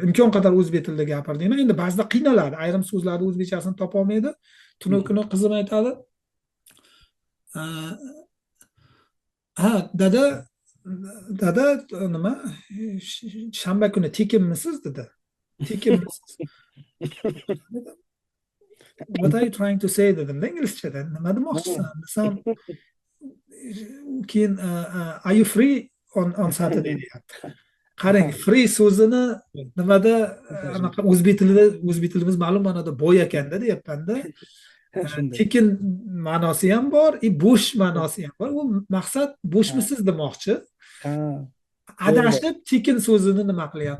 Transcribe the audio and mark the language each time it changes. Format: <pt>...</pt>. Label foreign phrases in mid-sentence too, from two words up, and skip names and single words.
<uz>Imkon qadar o'zbek tilida gapir deyman. Endi ba'zida qiynaladi. Ayrim so'zlarni o'zbekchasini topa olmaydi. Tuni kuni qizim aytadi. Ha, dada nima? Shanba kuni tekinmisiz dedi. Tekinmisiz.</uz> <en>What are you trying to say</en> <uz>dedim inglizchada. Nima demoqchisan? Desam, keyin</uz> <en>are you free on Saturday</en> <uz>deyapti. Qarang, free so'zini nimada anaqa o'zbek tilimiz ma'lum ma'noda boy ekanda deyapmanda. Tekin ma'nosi ham bor, bo'sh ma'nosi ham bor. U maqsad bo'shmisiz demoqchi. Adashib tekin so'zini nima qilyapti?</uz>